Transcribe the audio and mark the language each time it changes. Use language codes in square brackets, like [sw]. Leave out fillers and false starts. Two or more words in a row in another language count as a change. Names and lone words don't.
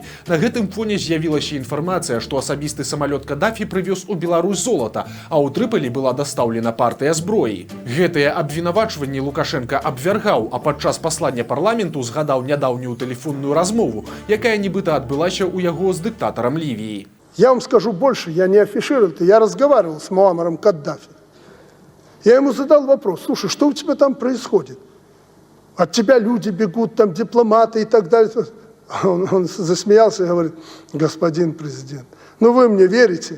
[be] На гэтым фоне з'явілася інфармацыя, што асабісты самалёт Кадафі прывёз у Беларусь золата, а ў Трыпалі была дастаўлена партыя зброі. Гэтыя абвінавачванні Лукашенко абвяргаў, а падчас паслання парламенту згадаў нядаўнюю тэлефонную размову, якая нібыта адбылася ў яго з дыктатарам Лівіі. [ru] Я вам скажу больше, я не афишировал это, я разговаривал с Муаммаром Каддафи. Я ему задал вопрос: слушай, что у тебя там происходит? От тебя люди бегут, там дипломаты и так далее. Он засмеялся и говорит: господин президент, ну вы мне верите?